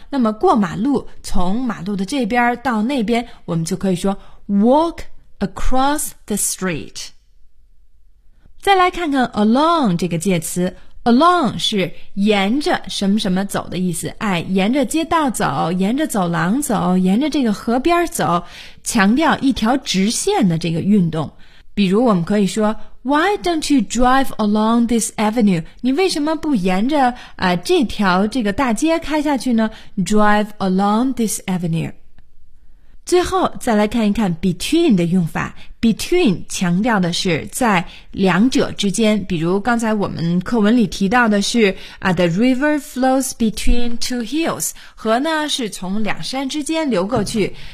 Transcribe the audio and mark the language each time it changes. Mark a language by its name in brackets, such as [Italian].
[Chinese] 那么过马路，从马路的这边到那边，我们就可以说 [English] walk across the street。 [Chinese] 再来看看 along 这个介词。 along 是沿着什么什么走的意思，沿着街道走，沿着走廊走，沿着这个河边走，强调一条直线的这个运动。比如我们可以说 [English] Why don't you drive along this avenue? [Chinese] 你为什么不沿着这条这个大街开下去呢？ [English] Drive along this avenue。 [Chinese] 最后再来看一看 between 的用法。 between 强调的是在两者之间，比如刚才我们课文里提到的是 [English] The river flows between two hills， [Chinese] 河呢是从两山之间流过去。